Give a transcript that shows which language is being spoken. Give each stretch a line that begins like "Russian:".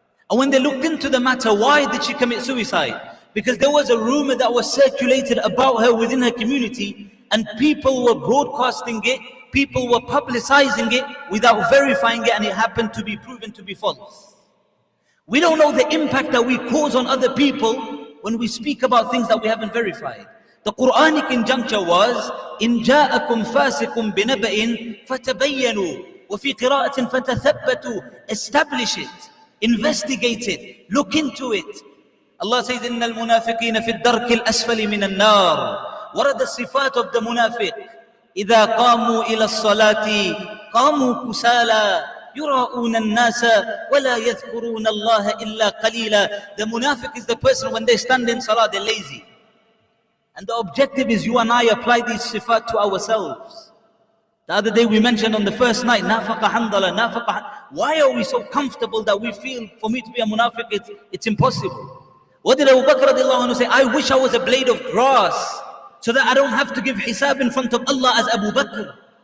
English: And when they looked into the matter, why did she commit suicide? Because there was a rumor that was circulated about her within her community and people were broadcasting it, people were publicizing it without verifying it, and it happened to be proven to be false. We don't know the impact that we cause on other people when we speak about things that we haven't verified. The Quranic injunction was,
Arabic: إِن جَاءَكُمْ فَاسِقٌ بِنَبَإٍ فَتَبَيَّنُوا وَفِي قِرَاءَةٍ فَتَثَبَّتُوا.
English: Establish it, investigate it, look into it. Allah says,
Arabic: إِنَّ الْمُنَافِقِينَ فِي الدَّرْكِ الْأَسْفَلِ مِنَ النَّارِ.
English: What are the sifat of the munafiq?
Arabic: إِذَا قَامُوا إِلَى الصَّلَاةِ قَامُوا كُسَالًا يُرَاءُونَ النَّاسَ وَلَا يَذْكُرُونَ اللَّهَ إِلَّا قَلِيلًا.
English: The munafiq is the person when they stand in salah, they're lazy. And the objective is you and I apply these sifat to ourselves. The other day we mentioned on the first night, nafaqa handala, nafaqa. Why are we so comfortable that we feel for me to be a munafiq, it's impossible? What did Abu Bakr radiallahu anhu say? I wish I was a blade of grass so that I don't have to give hisab in front of Allah as Abu Bakr.